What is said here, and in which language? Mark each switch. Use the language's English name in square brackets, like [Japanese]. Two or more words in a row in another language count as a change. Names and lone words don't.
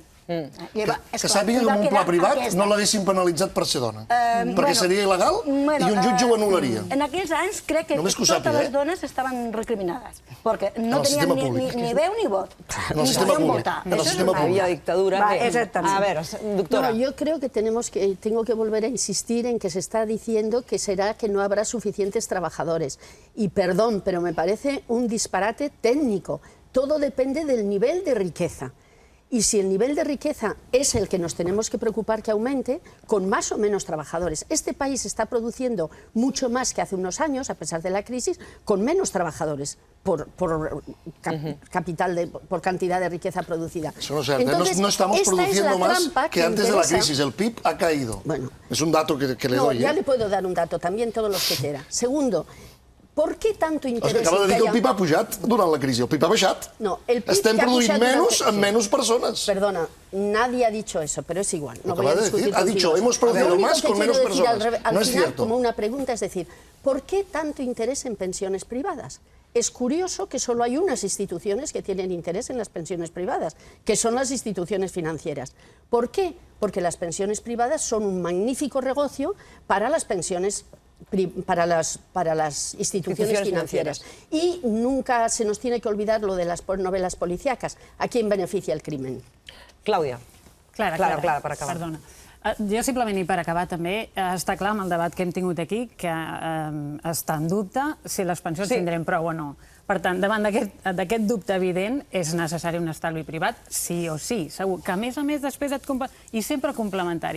[Catalan] Que sàpiga que en un pla privat no l'haguessin penalitzat per ser dona, perquè seria il·legal i un jutge ho anul·laria. En aquells anys crec que totes les dones estaven recriminades, perquè no tenien ni veu ni vot. En el sistema públic. En el sistema públic. Havia dictadura. [Spanish] A ver, [Catalan] doctora. [Spanish] Yo creo que tengo que volver a insistir en que se está diciendo que será que no habrá suficientes trabajadores. Y perdón, pero me parece un disparate técnico. Todo depende del nivel de riqueza. Y si el nivel de riqueza es el que nos tenemos que preocupar que aumente, con más o menos trabajadores. Este país está produciendo mucho más que hace unos años, a pesar de la crisis, con menos trabajadores por cantidad de riqueza producida. Eso no es cierto. Entonces, no estamos produciendo más que antes de la crisis. El PIB ha caído. Bueno, es un dato que le doy. Ya le puedo dar un dato también, todos los que quiera. Segundo, ¿por qué tanto interés? [Catalan] Acaba de dir que el PIB ha pujat durant la crisi. El PIB ha baixat. No, el PIB estem produint menys amb menys persones. [Spanish] Perdona, nadie ha dicho eso, pero es igual. No voy a discutir ha dicho, hemos producido más con menos personas. No es cierto. Como una pregunta, es decir, ¿por qué tanto interés en pensiones privadas? Es curioso que solo hay unas instituciones que tienen interés en las pensiones privadas, que son las instituciones financieras. ¿Por qué? Porque las pensiones privadas son un magnífico negocio para las pensiones para las instituciones financieras. Y nunca se nos tiene que olvidar lo de las novelas policíacas. ¿A quién beneficia el crimen? [Catalan] Clàudia. Clara, per acabar. Perdona. Jo simplement, i per acabar també, està clar amb el debat que hem tingut aquí que està en dubte si les pensions tindrem prou o no. Per tant, davant d'aquest dubte evident, és necessari un estalvi privat, sí o sí, segur, que a més després i sempre complementari.